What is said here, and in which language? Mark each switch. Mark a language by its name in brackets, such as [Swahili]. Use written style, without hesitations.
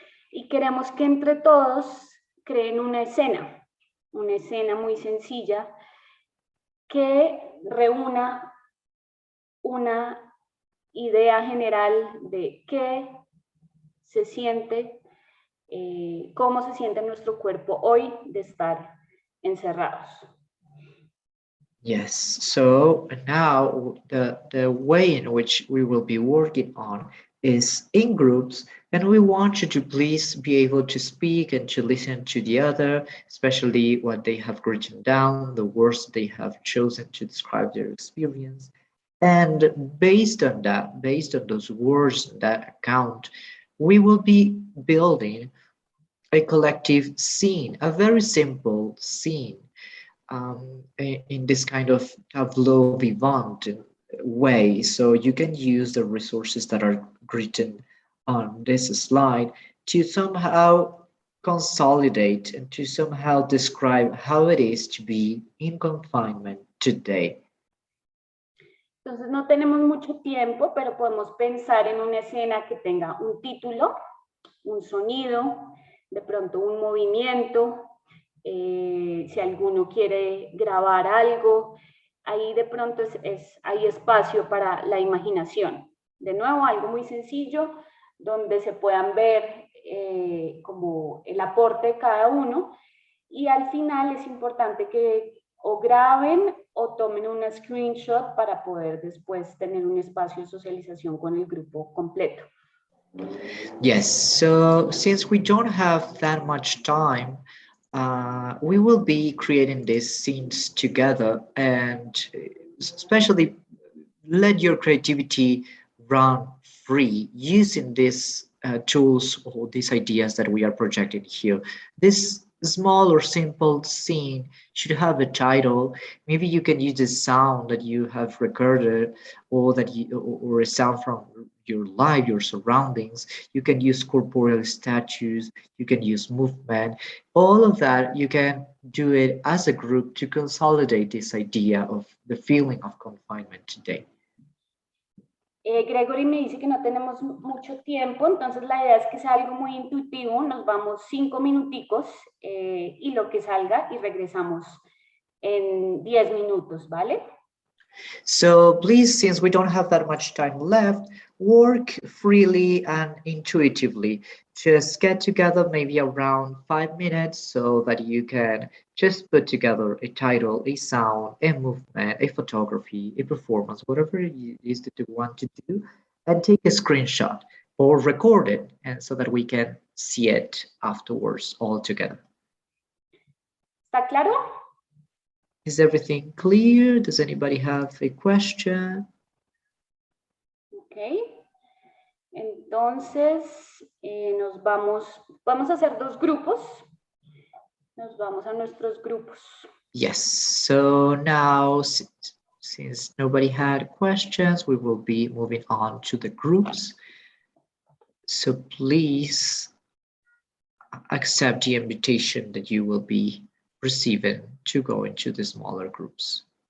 [Spanish] Y queremos que entre todos creen una escena muy sencilla que reúna una idea general de qué se siente, cómo se siente nuestro cuerpo hoy de estar encerrados. [English] Yes, so now the way in which we will be working on is in groups, and we want you to please be able to speak and to listen to the other, especially what they have written down, the words they have chosen to describe their experience. And based on that, based on those words, that account, we will be building a collective scene, a very simple scene, in this kind of tableau vivant way. So you can use the resources that are written on this slide to somehow consolidate and to somehow describe how it is to be in confinement today. [Spanish] Entonces no tenemos mucho tiempo, pero podemos pensar en una escena que tenga un título, un sonido, de pronto un movimiento, si alguno quiere grabar algo, ahí de pronto hay espacio para la imaginación. De nuevo, algo muy sencillo, donde se puedan ver como el aporte de cada uno, y al final es importante que o graben o tomen una screenshot para poder después tener un espacio de socialización con el grupo completo. [English] Yes, so since we don't have that much time, we will be creating these scenes together, and especially let your creativity run free using these tools or these ideas that we are projecting here. This small or simple scene should have a title. Maybe you can use the sound that you have recorded, or or a sound from your life, your surroundings. You can use corporeal statues, you can use movement, all of that. You can do it as a group to consolidate this idea of the feeling of confinement today. [Spanish] Gregory me dice que no tenemos mucho tiempo, entonces la idea es que sea algo muy intuitivo. Nos vamos 5 minuticos y lo que salga, y regresamos en 10 minutos, ¿vale? [English] So please, since we don't have that much time left, work freely and intuitively. Just get together maybe around 5 minutes so that you can just put together a title, a sound, a movement, a photography, a performance, whatever it is that you want to do, and take a screenshot or record it, and so that we can see it afterwards all together. [Spanish] ¿Está claro? [English] Is everything clear? Does anybody have a question? Ok. [Spanish] Entonces, vamos a hacer 2 grupos. Nos vamos a nuestros grupos. [English] Yes, so now since nobody had questions, we will be moving on to the groups. So please accept the invitation that you will be receiving to go into the smaller groups.